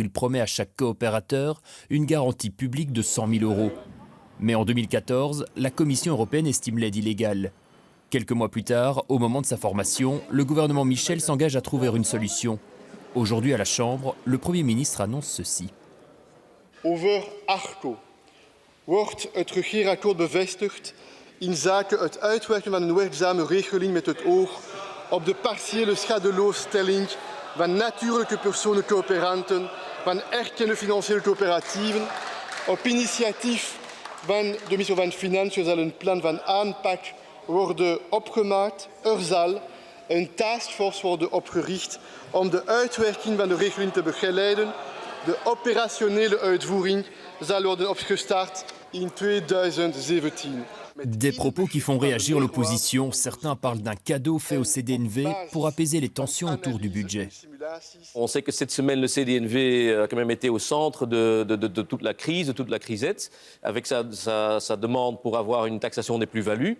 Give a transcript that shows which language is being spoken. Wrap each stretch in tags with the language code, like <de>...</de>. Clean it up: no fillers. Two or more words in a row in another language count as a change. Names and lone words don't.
<fr>Il promet à chaque coopérateur une garantie publique de 100 000 €. Mais en 2014, la Commission européenne estime l'aide illégale. Quelques mois plus tard, au moment de sa formation, le gouvernement Michel s'engage à trouver une solution. Aujourd'hui à la Chambre, le Premier ministre annonce ceci.</fr> <nl>Over Arco wordt het regeerakkoord bevestigd in zaken het uitwerken van een werkzame regeling met het oog op de partiële schadeloosstelling van natuurlijke personen coöperanten, van erkende financiële coöperatieven. Op initiatief van de Commissie van Financiën zal een plan van aanpak worden opgemaakt. Er zal een taskforce worden opgericht om de uitwerking van de regeling te begeleiden. De operationele uitvoering zal worden opgestart in 2017.</nl> <fr>Des propos qui font réagir l'opposition. Certains parlent d'un cadeau fait au CDNV pour apaiser les tensions autour du budget. On sait que cette semaine, le CDNV a quand même été au centre de toute la crise, de toute la crisette, avec sa demande pour avoir une taxation des plus-values.</fr>